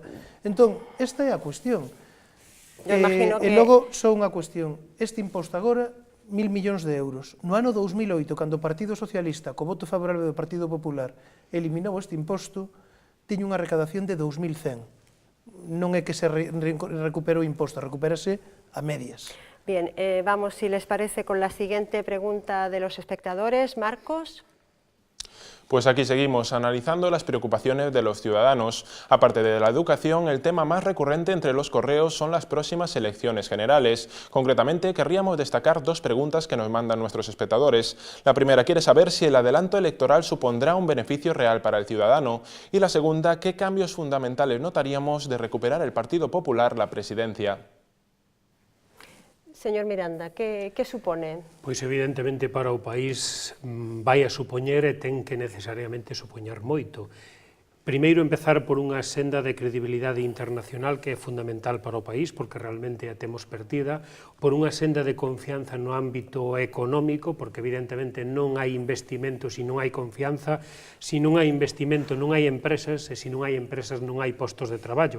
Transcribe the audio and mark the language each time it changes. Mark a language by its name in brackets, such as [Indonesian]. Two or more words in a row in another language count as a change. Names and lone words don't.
[Galician] Entón, esta é a cuestión. E logo, só unha cuestión. Este imposto agora, 1.000 millóns de euros. No ano 2008, cando o Partido Socialista, co voto favorable do Partido Popular, eliminou este imposto, tiña unha recadación de 2.100. Non é que se recupere o imposto, recupérase a medias. [Spanish] Bien, vamos, si les parece, con la siguiente pregunta de los espectadores. Marcos. Pues aquí seguimos analizando las preocupaciones de los ciudadanos. Aparte de la educación, el tema más recurrente entre los correos son las próximas elecciones generales. Concretamente, querríamos destacar dos preguntas que nos mandan nuestros espectadores. La primera quiere saber si el adelanto electoral supondrá un beneficio real para el ciudadano. Y la segunda, ¿qué cambios fundamentales notaríamos de recuperar el Partido Popular la presidencia? Señor Miranda, que supone? [Galician] Pois evidentemente para o país vai a supoñer e ten que necesariamente supoñer moito. Primeiro, empezar por unha senda de credibilidade internacional que é fundamental para o país, porque realmente a temos perdida, por unha senda de confianza no ámbito económico, porque evidentemente non hai investimento se non hai confianza, se non hai investimento non hai empresas, e se non hai empresas non hai postos de traballo.